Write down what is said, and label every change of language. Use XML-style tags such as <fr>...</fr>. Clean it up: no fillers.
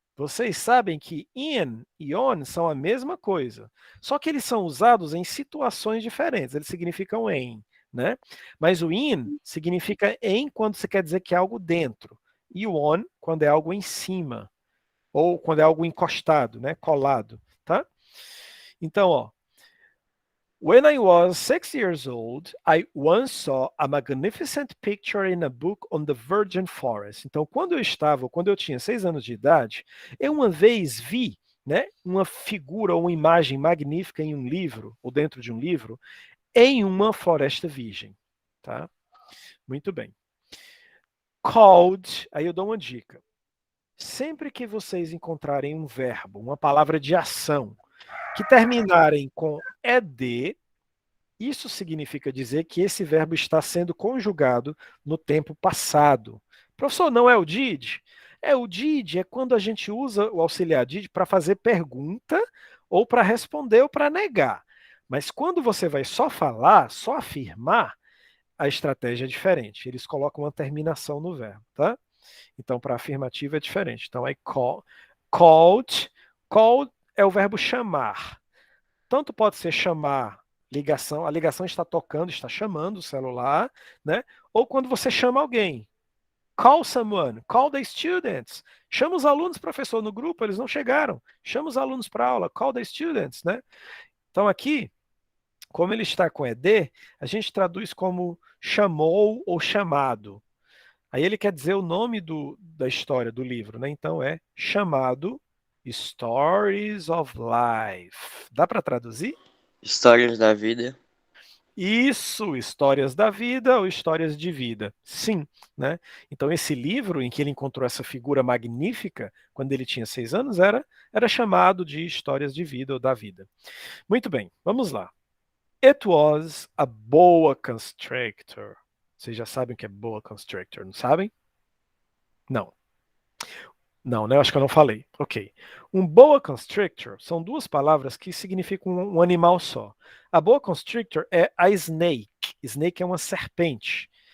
<pt>Vocês sabem que in e on são a mesma coisa, só que eles são usados em situações diferentes, eles significam em, né? Mas o in significa em quando você quer dizer que é algo dentro, e o on quando é algo em cima, ou quando é algo encostado, né? Colado, tá? Então, ó,</pt> <en>when I was 6 years old, I once saw a magnificent picture in a book on the virgin forest.</en> <pt>Então, quando eu tinha 6 anos de idade, eu uma vez vi, né, uma figura ou uma imagem magnífica em um livro, ou dentro de um livro, em uma floresta virgem, tá? Muito bem. Called, aí eu dou uma dica. Sempre que vocês encontrarem um verbo, uma palavra de ação, que terminarem com ed, isso significa dizer que esse verbo está sendo conjugado no tempo passado. Professor, não é o did? O did é quando a gente usa o auxiliar did para fazer pergunta ou para responder ou para negar. Mas quando você vai só falar, só afirmar, a estratégia é diferente. Eles colocam uma terminação no verbo, tá? Então, para afirmativa é diferente. Então, é called. Called é o verbo chamar. Tanto pode ser chamar ligação, a ligação está tocando, está chamando o celular, né? Ou quando você chama alguém.</pt> <en>Call someone, call the students.</en> <pt>Chama os alunos, professor, no grupo, eles não chegaram. Chama os alunos para aula,</pt> <en>call the students,</en> <pt>né? Então aqui, como ele está com ed, a gente traduz como chamou ou chamado. Aí ele quer dizer o nome da história do livro, né? Então é chamado Stories of Life. Dá para traduzir? Histórias da vida. Isso, histórias da vida ou histórias de vida. Sim, né? Então esse livro em que ele encontrou essa figura magnífica, quando ele tinha 6 anos, era chamado de Histórias de Vida ou da Vida. Muito bem, vamos lá.</pt> <en>It was a boa constrictor.</en> <pt>Vocês já sabem o que é boa constrictor, não sabem? Não. Não, né? Acho que eu não falei. Ok. Um boa constrictor são duas palavras que significam um animal só. A boa constrictor é a snake. Snake é uma serpente.</pt>